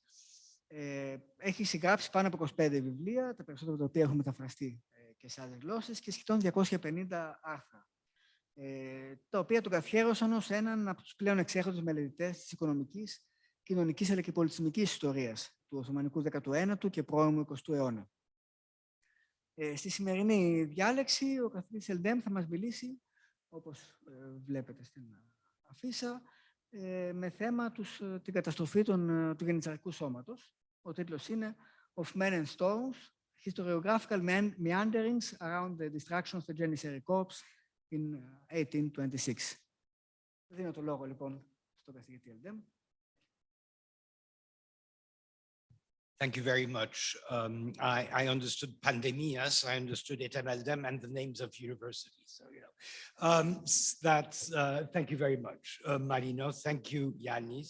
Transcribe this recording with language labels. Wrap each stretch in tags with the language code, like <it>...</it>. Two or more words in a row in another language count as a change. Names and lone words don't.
<el>Έχει συγγράψει πάνω από 25 βιβλία, τα περισσότερα από τα οποία έχουν μεταφραστεί και σε άλλες γλώσσες, και σχεδόν 250 άρθρα, τα οποία τον καθιέρωσαν ως έναν από τους πλέον εξέχοντες μελετητές της οικονομικής, κοινωνικής αλλά και πολιτισμικής ιστορίας του Οθωμανικού 19ου και πρώιμου 20ου αιώνα. Στη σημερινή διάλεξη, ο καθηγητής Eldem θα μας μιλήσει, όπως βλέπετε στην αφίσα, με θέμα την καταστροφή του γεννησαρικού σώματος. Ο τίτλος είναι</el> <en>«Of Men and Stones, Historiographical meanderings around the destruction of the Janissary corpse in 1826».</en> <el>Δίνω το λόγο, λοιπόν, στον καθηγητή Eldem.</el> <en>Thank you very much. I understood pandemias, I understood Edhem Eldem and the names of universities. So, you know, thank you very much, Marino. Thank you, Yanis.</en>